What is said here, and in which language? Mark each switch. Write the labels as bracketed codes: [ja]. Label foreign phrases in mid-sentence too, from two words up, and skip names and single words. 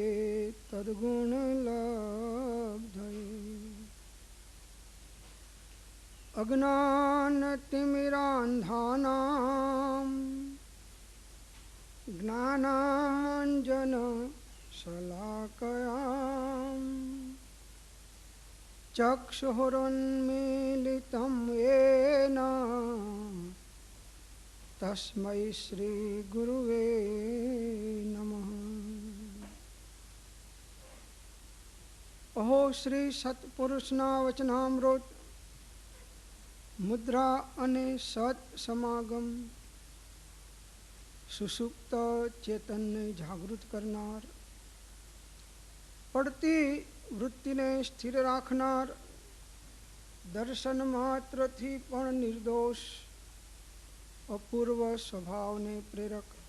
[sa] तद्गुणलब्धये अज्ञानतिमिरान्धानां ज्ञानाञ्जनशलाकयां चक्षुरुन्मीलितं येन तस्मै श्रीगुरुवे नमः। [gu] અહો શ્રી સત્પુરુષના વચનામૃત મુદ્રા અને સત સમાગમ સુષુપ્ત ચેતનને જાગૃત કરનાર, પડતી વૃત્તિને સ્થિર રાખનાર, દર્શન માત્રથી પણ નિર્દોષ અપૂર્વ સ્વભાવને પ્રેરક,